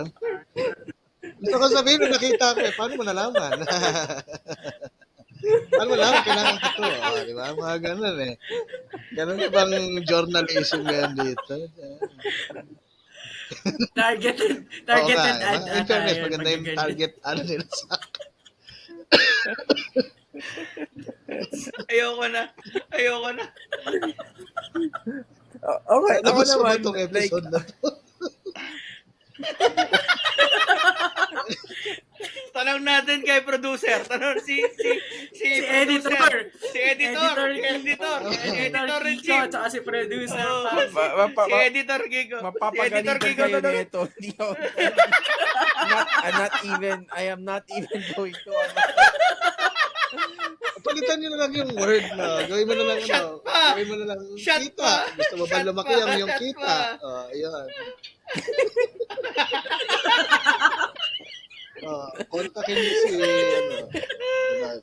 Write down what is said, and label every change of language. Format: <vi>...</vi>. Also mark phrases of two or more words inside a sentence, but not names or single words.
<tl>Gusto ko sabihin nung nakita ko paano mo nalaman? Paano mo nalaman kailangan ko to? Di ba? Mga ganon eh. Ganon bang journalism yan dito?</tl> <en>Targeted</en> <tl>Oo nga,</tl> <en>ad in fairness,</en> <tl>yun, maganda yung pagkaganyan. target ano nila sa Ayoko na. Okay, ano ako gusto mo naman, itong like, episode na to? Tanong natin kay producer. Tanong si editor. producer. Si editor. Editor</tl> <en>Editor in</en> <tl>Kiko,</tl> <en>chief.</en> <tl>tsaka si producer. Oo. Pam. Si editor Gigo. Si editor mapapagalitan Gigo kayo tanong. nito. Hindi ako,</tl> <en>I am not even going to,</en> <tl>Palitan nyo na lang yung word na. Gawin mo na lang Shut pa! Gawin mo na lang Shut kita. pa! Gusto mo ba Shut lumaki pa! ang yung Shut kita? pa! Ayun. Kontakin mo si ano.</tl>